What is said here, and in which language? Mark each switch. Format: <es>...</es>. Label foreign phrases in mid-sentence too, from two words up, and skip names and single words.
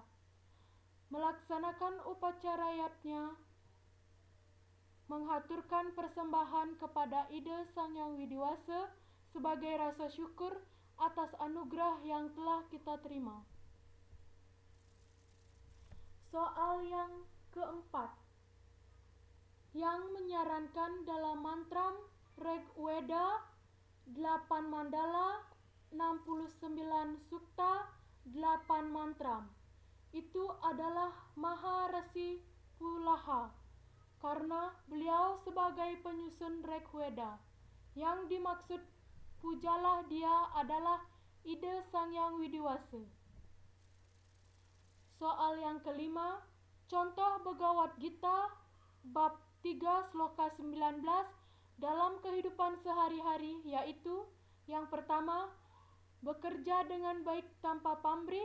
<id>Melaksanakan upacarayatnya, menghaturkan persembahan kepada ide Sang Hyang Widiwasa sebagai rasa syukur atas anugerah yang telah kita terima. Soal yang keempat, yang menyarankan dalam mantram Rigveda 8 mandala, 69 sukta, 8 mantram, itu adalah Maharasi Pulaha, karena beliau sebagai penyusun Rigveda. Yang dimaksud pujalah dia adalah ide Sang Hyang Widiwasa. Soal yang kelima, contoh Bhagavad Gita bab 3 sloka 19 dalam kehidupan sehari-hari, yaitu yang pertama, bekerja dengan baik tanpa pamrih.</id>